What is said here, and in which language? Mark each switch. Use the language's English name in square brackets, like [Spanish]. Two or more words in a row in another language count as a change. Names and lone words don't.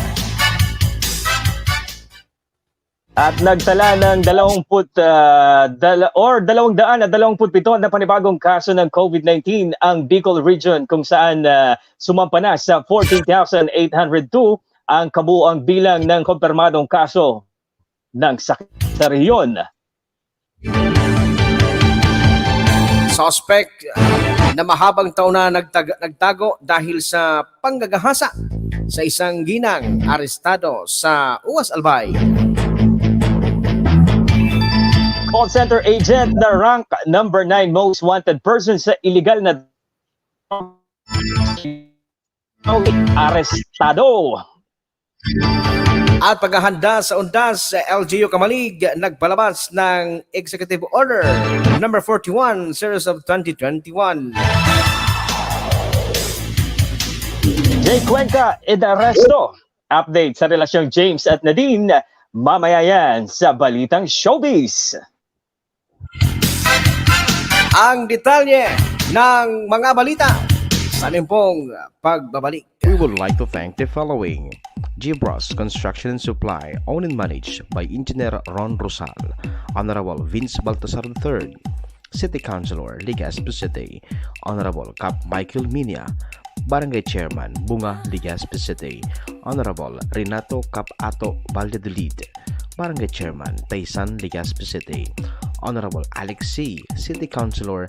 [Filipino] At nagtala ng 227 na panibagong kaso ng COVID-19 ang Bicol Region kung saan sumampa na sa 14,802 ang kabuuang bilang ng kumpirmadong kaso ng sakit sa rehiyon. Suspect na mahabang taon na nagtago dahil sa panggagahasa sa isang ginang arestado sa Uwas, Albay. Call center agent na [English] rank number 9 most wanted person [Filipino] sa illegal na arestado. At paghahanda sa undas, LGU Kamalig nagpalabas ng Executive Order number 41 series of 2021. Jay Cuenca, inaresto. Update sa relasyong James at Nadine, mamaya yan sa Balitang Showbiz. Ang detalye ng mga balita sa limpong pagbabalik. [English] We would like to thank the following: Gibras Construction and Supply, owned and managed by Engineer Ron Rosal, Honorable Vince Baltasar III, City Councilor Legazpi City, Honorable Cap Michael Minia, Barangay Chairman Bunga Legazpi City, Honorable Renato Cap Ato Valladolid, Barangay Chairman Taysan Legazpi City, Honorable Alex C., City Councilor